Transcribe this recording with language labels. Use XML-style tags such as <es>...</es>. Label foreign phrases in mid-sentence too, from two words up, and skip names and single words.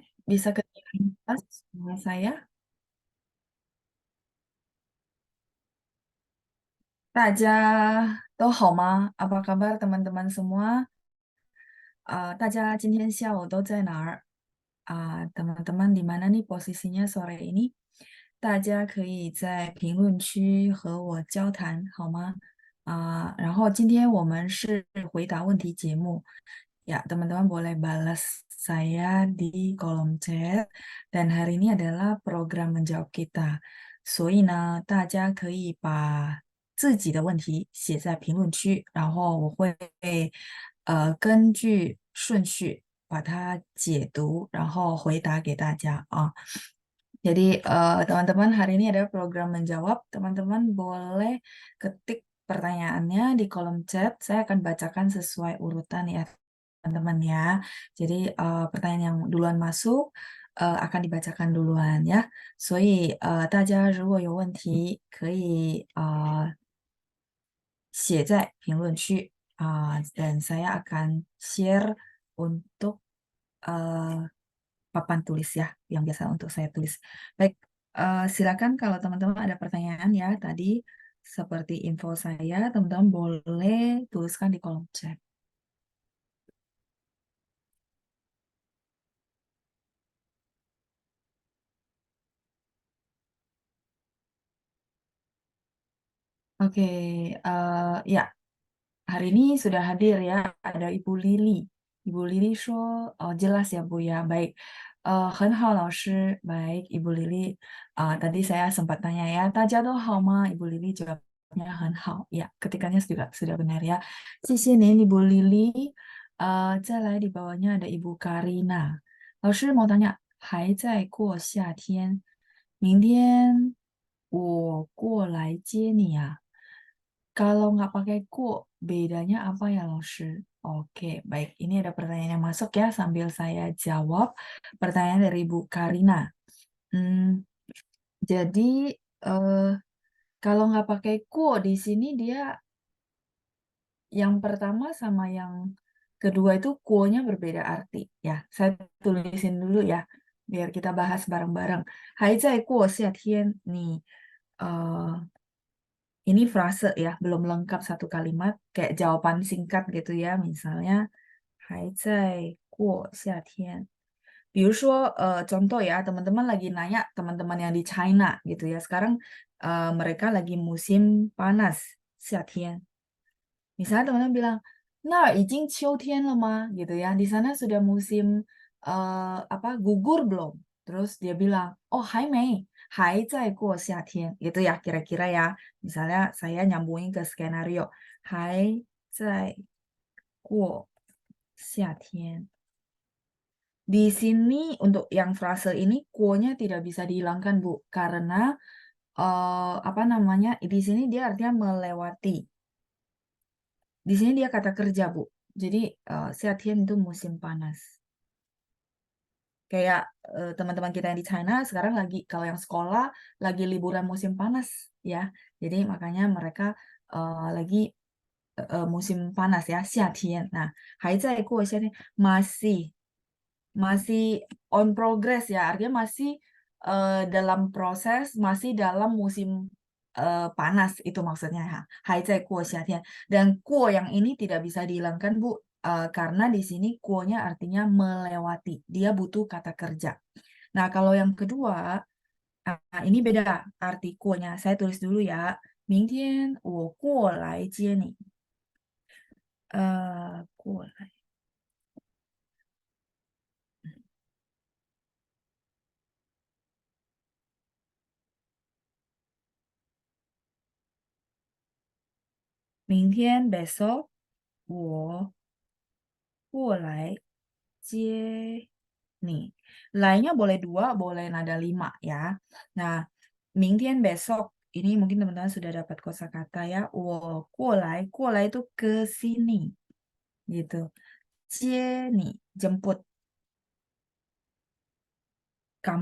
<id>bisa kedengaran jelas suara saya?</id> <zh>大家都好吗？</zh> <id>Apa kabar teman-teman semua?</id> <zh>大家今天下午都在哪儿？</zh> <id>teman-teman di mana nih posisinya sore ini?</id> <zh>大家可以在评论区和我交谈，好吗？然后今天我们是回答问题节目，</zh> <id>ya teman-teman boleh balas saya di kolom chat dan hari ini adalah program menjawab kita，</id> <zh>所以呢，大家可以把自己的问题写在评论区，然后我会根据顺序把它解读，然后回答给大家啊。</zh> <id>Jadi teman-teman hari ini ada program menjawab. Teman-teman boleh ketik pertanyaannya di kolom chat. Saya akan bacakan sesuai urutan ya teman-teman ya. Jadi pertanyaan yang duluan masuk akan dibacakan duluan ya.</id> <zh>所以大家如果有问题可以写在评论区，</zh> <id>dan saya akan share untuk papan tulis ya, yang biasa untuk saya tulis. Baik, silakan kalau teman-teman ada pertanyaan ya tadi seperti info saya, teman-teman boleh tuliskan di kolom chat. Oke, ya hari ini sudah hadir ya, ada Ibu Lili. Ibu Lili说, oh jelas ya Bu ya, baik.</id> <zh>很好老师,</zh> <id>baik Ibu Lili. Tadi saya sempat tanya ya,</id> <zh>大家都好吗?</zh> <id>Ibu Lili jawabnya</id> <zh>很好.</zh> <id>Ya, ketikannya sudah benar ya.</id> <zh>谢谢您</zh> <id>Ibu Lili.</id> <zh>再来</zh> <id>di bawahnya ada Ibu Karina. 老师 mau tanya,</id> <zh>还在过夏天，明天我过来接你啊。</zh> <id>Kalau nggak pakai ku, bedanya apa ya, Laoshi? Oke, baik. Ini ada pertanyaan yang masuk ya, sambil saya jawab. Pertanyaan dari Bu Karina. Hmm, jadi, eh, kalau nggak pakai ku, di sini dia yang pertama sama yang kedua itu ku-nya berbeda arti. Ya, saya tulisin dulu ya, biar kita bahas bareng-bareng.</id> <zh>还在过夏天,</zh> <id>nih. Ini frase ya, belum lengkap satu kalimat, kayak jawaban singkat gitu ya, misalnya</id> <zh>还在过夏天。比如说,</zh> <id>contoh ya, teman-teman lagi nanya teman-teman yang di China gitu ya, sekarang mereka lagi musim panas, 夏天. Misalnya teman-teman bilang,</id> <zh>那儿已经秋天了吗?</zh> <id>Gitu ya, di sana sudah musim gugur belum? Terus dia bilang,</id> <zh>oh 还没，还在过夏天.</zh> <id>Gitu ya, kira-kira ya. Misalnya saya nyambungin ke skenario,</id> <zh>还在过夏天.</zh> <id>Di sini untuk yang frase ini, kuonya tidak bisa dihilangkan, Bu, karena di sini dia artinya melewati. Di sini dia kata kerja, Bu. Jadi, Xiatian itu musim panas. Kayak teman-teman kita yang di China sekarang lagi, kalau yang sekolah lagi liburan musim panas ya. Jadi makanya mereka lagi musim panas ya, Xiatian. Nah,</id> <zh>还在过夏天,</zh> <id>masih</id> <en>on progress</en> <id>ya, artinya masih dalam proses, masih dalam musim panas itu maksudnya ya.</id> <zh>还在过夏天.</zh> <id>Dan 过 yang ini tidak bisa dihilangkan Bu, karena di sini 过-nya artinya melewati. Dia butuh kata kerja. Nah, kalau yang kedua, ini beda arti 过-nya. Saya tulis dulu ya.</id> <zh>明天我过来接你. 过来. 明天 besok 我过来接你.</zh> <id>Lainnya boleh 2, boleh nada 5 ya. Nah, 明天 besok ini mungkin teman-teman sudah dapat kosakata ya.</id> <zh>我过来</zh> <id>itu ke sini gitu.</id> <zh>接你</zh> <id>jemput kamu.</id>